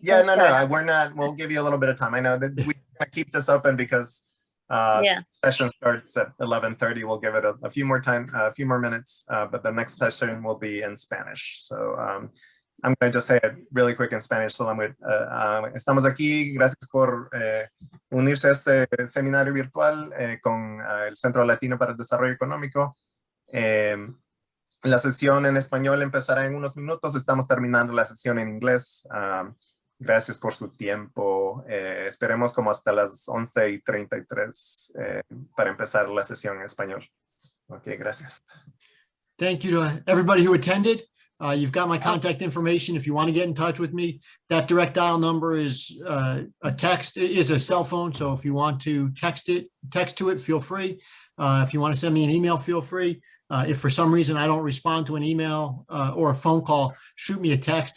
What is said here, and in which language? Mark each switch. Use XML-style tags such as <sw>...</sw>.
<en>Yeah, no, we're not. We'll give you a little bit of time. I know that we keep this open because session starts at 11:30. We'll give it a few more minutes, but the next session will be in Spanish. So I'm going to just say it really quick in Spanish.</en> <es>Estamos aquí. Gracias por unirse a este seminario virtual con el Centro Latino para el Desarrollo Económico. La sesión en español empezará en unos minutos. Estamos terminando la sesión en inglés. Gracias por su tiempo. Esperemos como hasta las 11:33 para empezar la sesión en español. Ok, gracias.</es> <en>Thank you to everybody who attended. You've got my contact information. If you want to get in touch with me, that direct dial number is a cell phone. So if you want to text to it, feel free. If you want to send me an email, feel free. If for some reason I don't respond to an email or a phone call, shoot me a text.</en>